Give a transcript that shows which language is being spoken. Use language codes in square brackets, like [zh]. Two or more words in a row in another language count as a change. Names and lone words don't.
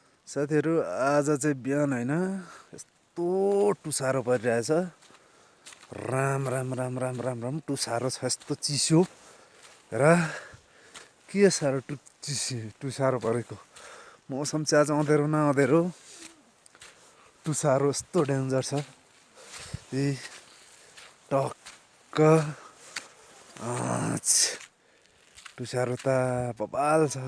[ne] साथीहरू आज चाहिँ बिहान हैन यस्तो टुसारो परिरहेछ। राम राम राम राम राम राम टुसारो छ, यस्तो चिसो र के साह्रो टुसारो परेको। मौसम चाहिँ आज अँधेरो न अँधेरो, टुसारो यस्तो डेन्जर छ। ए टक्क टुसारो त बबाल छ।